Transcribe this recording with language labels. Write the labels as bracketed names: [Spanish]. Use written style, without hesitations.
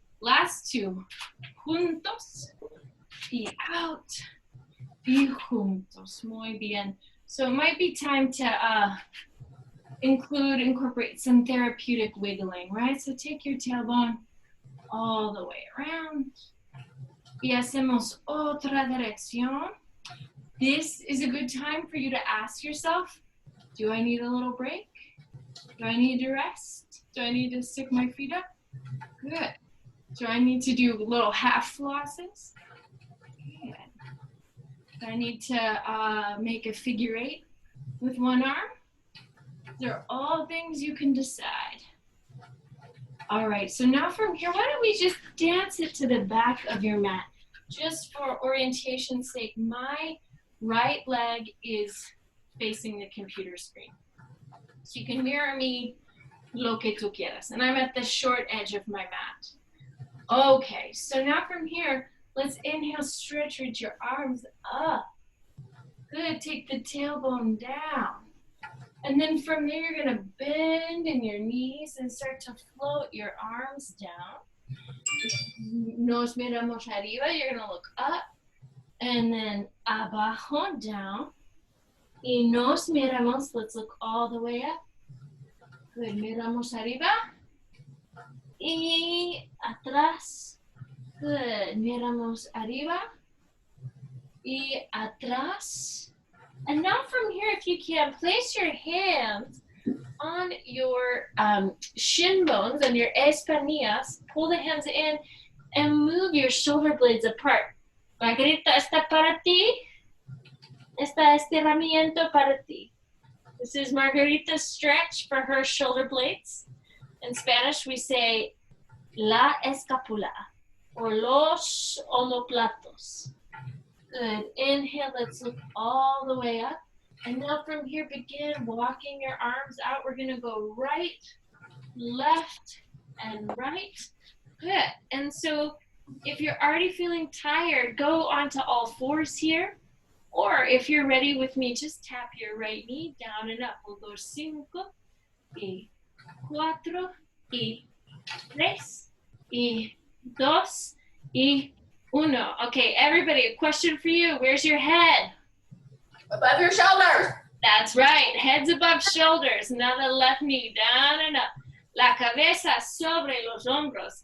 [English] Last 2, [Spanish] juntos y [English] out. [Spanish] Y juntos, muy bien. [English] So it might be time to incorporate some therapeutic wiggling, right? So take your tailbone all the way around. [Spanish] Y hacemos otra dirección. [English] This is a good time for you to ask yourself, do I need a little break? Do I need to rest? Do I need to stick my feet up? Good. Do I need to do little half flosses? Good. Do I need to make a figure 8 with one arm? These are all things you can decide. All right, so now from here, why don't we just dance it to the back of your mat? Just for orientation's sake, my right leg is facing the computer screen. So you can mirror me [Spanish] lo que tú quieras. [English] And I'm at the short edge of my mat. Okay, so now from here, let's inhale, stretch, reach your arms up. Good, take the tailbone down. And then from there, you're gonna bend in your knees and start to float your arms down. [Spanish] Nos miramos arriba, [English] you're gonna look up. And then abajo, down. [Spanish] Y nos miramos, [English] let's look all the way up. Good, [Spanish] miramos arriba. Y atrás. [English] Good, [Spanish] miramos arriba. Y atrás. [English] And now from here, if you can, place your hands on your shin bones and [Spanish] your espinillas. [English] Pull the hands in and move your shoulder blades apart. [Spanish] Margarita, ¿está para ti? Está estiramiento para ti. [English] This is Margarita's stretch for her shoulder blades. In Spanish, we say [Spanish] la escapula or los omoplatos. [English] Good. Inhale, let's look all the way up. And now from here, begin walking your arms out. We're gonna go right, left, and right. Good. And so if you're already feeling tired, go onto all fours here. Or if you're ready with me, just tap your right knee down and up. We'll go 5, [Spanish] y 4, y 3, y 2, y 1. [English] Okay, everybody, a question for you. Where's your head? Above your shoulders. That's right, head's above shoulders. Now the left knee down and up. [Spanish] La cabeza sobre los hombros.